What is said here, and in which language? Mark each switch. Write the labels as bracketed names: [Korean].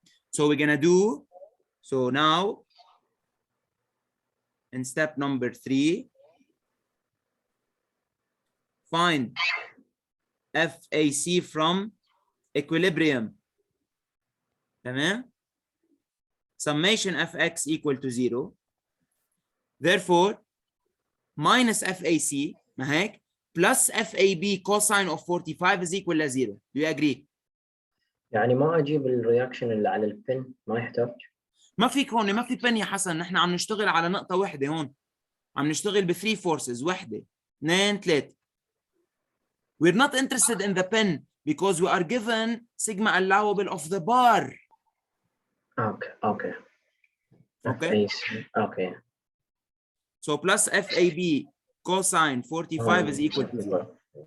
[English] So we're gonna do, so now in step number 3, find FAC from equilibrium. [Arabic] تمام? [English] Summation Fx equal to 0. Therefore, minus FAC, [Arabic] ما هيك, [English] plus FAB cosine of 45 is equal to 0. Do you agree? [Arabic] يعني ما اجيب الرياكشن اللي على البن، ما يحتاج. ما فيك هون، ما في بن يا حسن، نحن عم نشتغل على نقطة واحدة هون. عم نشتغل ب [English] 3 forces، [Arabic] 1 2 3. [English] We're not interested in the pen because we are given sigma allowable of the bar. Okay. Okay. So plus FAB cosine 45 is equal to 0.